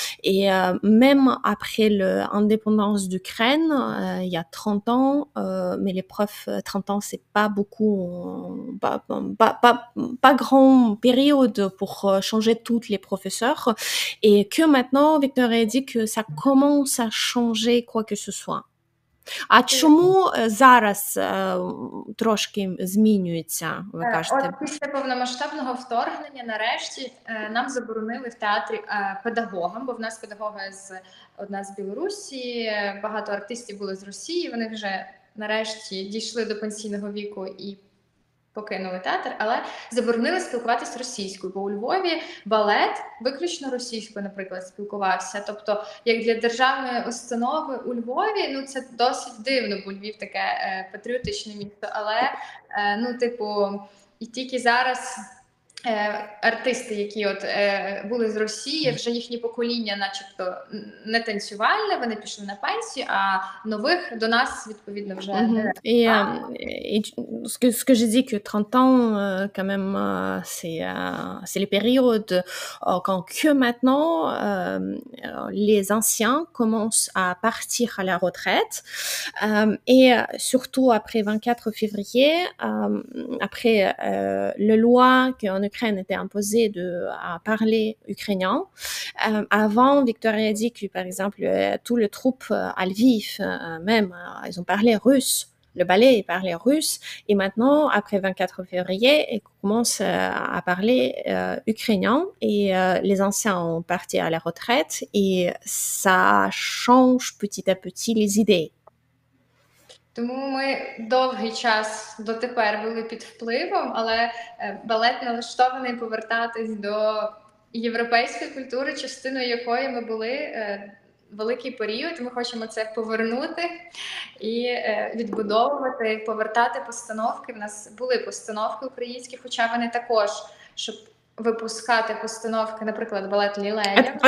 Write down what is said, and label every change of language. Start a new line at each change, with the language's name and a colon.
French: Et même après l'indépendance d'Ukraine, il y a 30 ans, mais les profs, 30 ans, c'est pas beaucoup, pas grand période pour changer toutes les professeurs. Et que maintenant, Victoria dit que ça commence à changer quoi que ce soit.
Ukrainian: А чому зараз трошки змінюється, ви кажете? От після повномасштабного вторгнення нарешті нам заборонили в театрі педагогам, бо в нас педагоги одна з Білорусі, багато артистів були з Росії, вони вже нарешті дійшли до пенсійного віку і покинули театр, але заборонили спілкуватися російською, бо у Львові балет виключно російською, наприклад, спілкувався. Тобто, як для державної установи у Львові, ну це досить дивно, бо Львів таке патріотичне місто, але, ну, типу, і тільки зараз артисти, які от були з Росії, вже їхнє покоління начебто не танцювальне, вони пішли на пенсію, а нових до нас, відповідно, вже не.
French: Et ce que j'ai dit que 30 ans, quand même, c'est les périodes quand que maintenant, les anciens commencent à partir à la retraite. Et surtout après 24 février, après la loi qu'en Ukraine était imposée à parler ukrainien. Avant, Victoria dit que, par exemple, toutes les troupes à Lviv, même, ils ont parlé russe. Le ballet parlait russe. Et maintenant, après 24 février, ils commencent à parler ukrainien. Et les anciens ont parti à la retraite. Et ça change petit à petit les idées.
Ukrainian: Тому ми довгий час дотепер були під впливом, але балет налаштований повертатись до європейської культури, частиною якої ми були великий період. Ми хочемо це повернути і відбудовувати, повертати постановки. В нас були постановки українські, хоча вони також, щоб
Russian: выпускать постановки, например,
Ukrainian: балет Лилея.